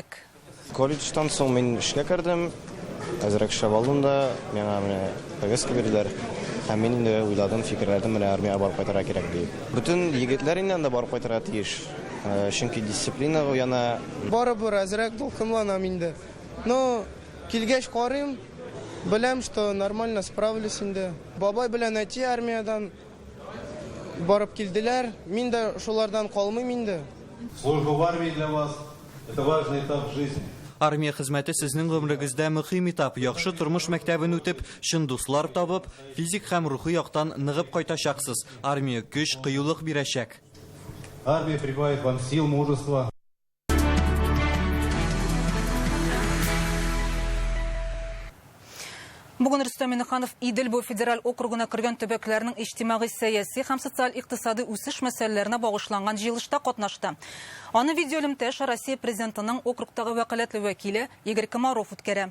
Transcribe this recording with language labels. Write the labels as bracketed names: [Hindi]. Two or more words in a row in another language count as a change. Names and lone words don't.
[Tatar] Колледждан соң мин эшкә кирдем. Әзрәк эшләп алдым да, миңа менә повестка бирделәр. Һәм мин инде уйладым, фикерләдем, менә армиягә барып кайтырга кирәк дип. Бүтән егетләр инде анда барып кайтырга тиеш. Чөнки дисциплина уяна. Барыбер әзрәк дулкынланам инде. Но килгәч карыйм, беләм, [Russian] что нормально справлюсь инде. [Tatar] Бабай белән әти армиядан барып килделәр. Мин дә шулардан калмыйм инде. [Russian] Служба в армии для вас это важный этап в жизни. [Tatar] Армия хезмәте сезнең гомерегездә мөһим этап. Яхшы тормыш мәктәбен үтеп, шын дуслар табып, физик һәм рухи яктан ныгып кайтачаксыз. Армия көч, кыюлык бирәчәк. [Russian] Армия прибавит вам сил, мужества. [Tatar] Бүген Рөстәм Миңнеханов Идел-Бу федераль округына кергән төбәкләрнең иҗтимагый, сәяси һәм социаль-икътисади үсеш мәсьәләләренә багышланган җыелышта катнашты. Аны видеолемтәш Россия президентының округтагы вәкаләтле вәкиле Игорь Комаров үткәрә.